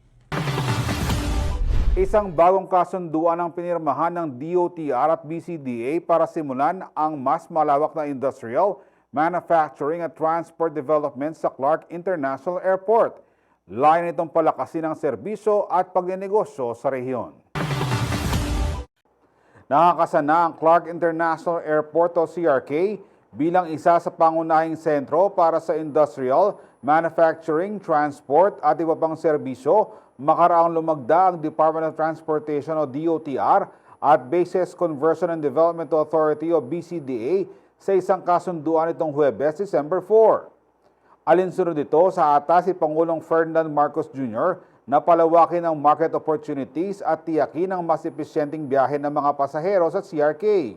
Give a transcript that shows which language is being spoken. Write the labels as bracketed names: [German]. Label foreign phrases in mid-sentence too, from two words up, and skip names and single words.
[Filipino] Isang bagong kasunduan ang pinirmahan ng DOTR at BCDA para simulan ang mas malawak na industrial, manufacturing at [English] transport development [Filipino] sa Clark International Airport. Layo nitong palakasin ang serbisyo at pagnenegosyo sa rehiyon. Nakakasana ang Clark International Airport o CRK bilang isa sa pangunahing sentro para sa industrial, manufacturing, transport at iba pang serbisyo, makaraang lumagda ang Department of Transportation o DOTR at Bases Conversion and Development Authority o BCDA sa isang kasunduan itong Huwebes, December 4. Alinsunod ito sa atas si Pangulong Ferdinand Marcos Jr. na palawakin ang [English] market opportunities [Filipino] at tiyakin ang mas epesyenteng biyahe ng mga pasahero sa CRK.